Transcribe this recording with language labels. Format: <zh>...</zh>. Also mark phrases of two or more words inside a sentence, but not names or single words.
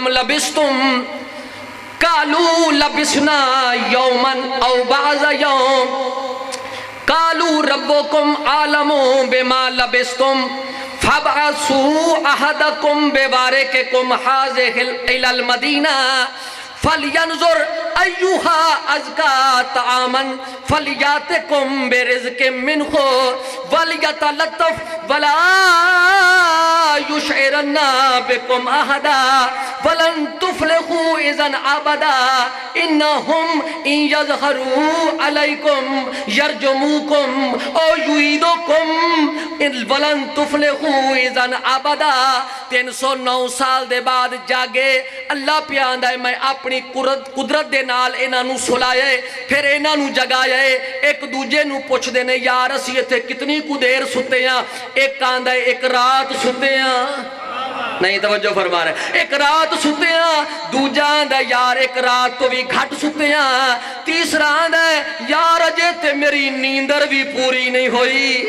<ar>لَبِثْتُمْ قَالُوا لَبِثْنَا يَوْمًا أَوْ بَعْضَ يَوْمٍ قَالُوا رَبُّكُمْ أَعْلَمُ بِمَا لَبِثْتُمْ فَابْعَثُوا أَحَدَكُمْ بِوَارِقِكُمْ هَٰذِهِ إِلَى الْمَدِينَةِ فَلْيَنْظُرْ أَيُّهَا أَزْكَىٰ طَعَامًا فَلْيَأْتِكُمْ بِرِزْقٍ مِّنْهُ وَلْيَتَلَطَّفْ وَلَا يُشْعِرَنَّ بِكُمْ أَحَدًا وَلَن تُفْلِحُوا إِذًا أَبَدًا إِنَّهُمْ إِن يَظْهَرُوا عَلَيْكُمْ يَرْجُمُوكُمْ أَوْ يُعِيدُوكُمْ وَلَن تُفْلِحُوا إِذًا أَبَدًا</ar> <pa>309 سال دے بعد جاگے اللہ پیاندہ ہے میں اپنی قدرت دے نال انہاں نو سلائے پھر انہاں نو جگائے ایک دوجے نو پوچھ دینے یار اسی تھے کتنی کو دیر ستے ہیں ایک کاندہ ہے ایک رات ستے ہیں نہیں توجہ فرما رہے ایک رات ستے ہیں دو جاندہ ہے یار ایک رات تو بھی گھٹ ستے ہیں تیسرا آندہ ہے یار اجے تے میری نیندر بھی پوری نہیں ہوئی</pa>